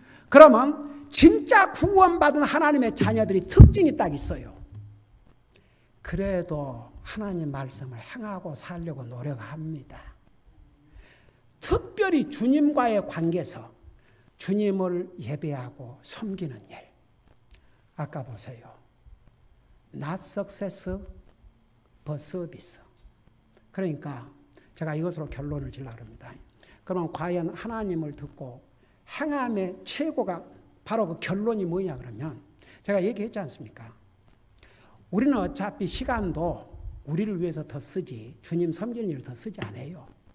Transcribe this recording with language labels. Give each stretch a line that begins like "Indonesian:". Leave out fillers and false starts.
Korean: 그러면 진짜 구원받은 하나님의 자녀들이 특징이 딱 있어요. 그래도 하나님 말씀을 행하고 살려고 노력합니다. 특별히 주님과의 관계에서 주님을 예배하고 섬기는 일. 아까 보세요.
English: Not success, but service.
Korean: 그러니까 제가 이것으로 결론을 지으려고 합니다. 그러면 과연 하나님을 듣고 행함의 최고가 바로 그 결론이 뭐냐 그러면 제가 얘기했지 않습니까? 우리는 어차피 시간도 우리를 위해서 더 쓰지 주님 섬기는 일을 더 쓰지 않아요.